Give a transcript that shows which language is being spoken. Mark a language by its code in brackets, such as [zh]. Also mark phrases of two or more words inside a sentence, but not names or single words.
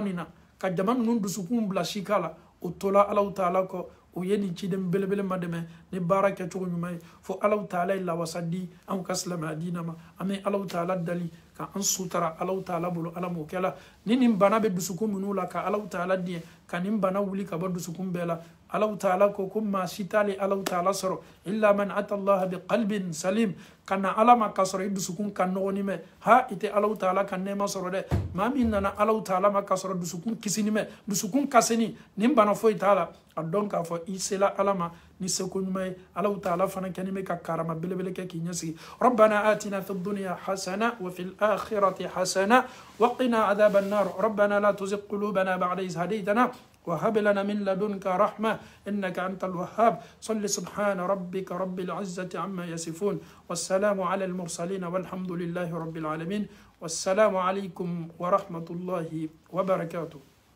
[bm] nin na ka jama ninnu dusukun bila sika la o tola Ala ta'ala kɔ o ye nin ciden belebele ma dɛmɛ ni baara kɛcogo ɲuman ye fo Ala ta'ala ye lawasa di anw ka silamɛya diinɛ ma an bɛ Ala ta'ala dali ka an sutara Ala ta'ala bolo Ala m'o kɛla ni nin bana bɛ dusukun minnu la ka Ala ta'ala diɲɛ ka nin bana wuli ka bɔ dusukun bɛɛ la Ala ta'ala ko maa si t'ale Ala ta'ala sɔrɔ [ar] إلا من أتى الله بقلب سليم [bm] kana Ala ma ka sɔrɔ i dusukun ka nɔgɔni mɛ ha i tɛ Ala ta'ala ka nɛɛma sɔrɔ dɛ maa min nana Ala ta'ala ma ka sɔrɔ dusukun kisini mɛ dusukun kasini nin bana foyi t'a la a dɔn k'a fɔ i sela Ala ma ni seko ɲuman ye Ala ta'ala fana kɛni bɛ ka karama belebele kɛ k'i ɲɛsigi [ar] ربنا آتنا في الدنيا حسنة وفي الآخرة حسنة وقنا عذاب النار ربنا لا تزغ قلوبنا بعد إذ هديتنا وهب لنا من لدنك رحمة إنك أنت الوهاب صل سبحان ربك رب العزة عما يصفون والسلام على المرسلين والحمد لله رب العالمين والسلام عليكم ورحمة الله وبركاته.